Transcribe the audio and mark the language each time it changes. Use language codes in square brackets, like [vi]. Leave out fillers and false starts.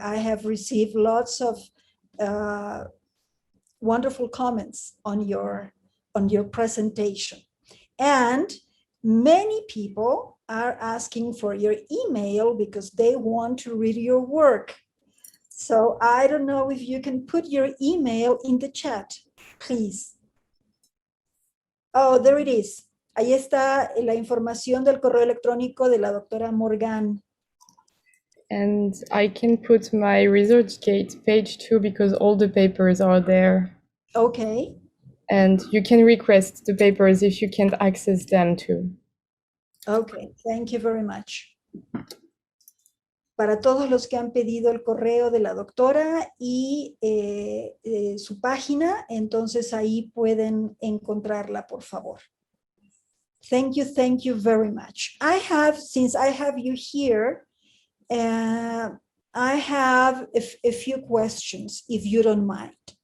[en] I have received lots of wonderful comments on your presentation. And many people are asking for your email because they want to read your work. So I don't know if you can put your email in the chat, please. Oh, there it is. [es] Ahí está la información del correo electrónico de la doctora Morgan. [en] And I can put my ResearchGate page too, because all the papers are there. Okay. And you can request the papers if you can't access them too. Okay, thank you very much. [es] Para todos los que han pedido el correo de la doctora y su página, entonces ahí pueden encontrarla, por favor. [en] Thank you very much. Since I have you here, I have a few questions, if you don't mind.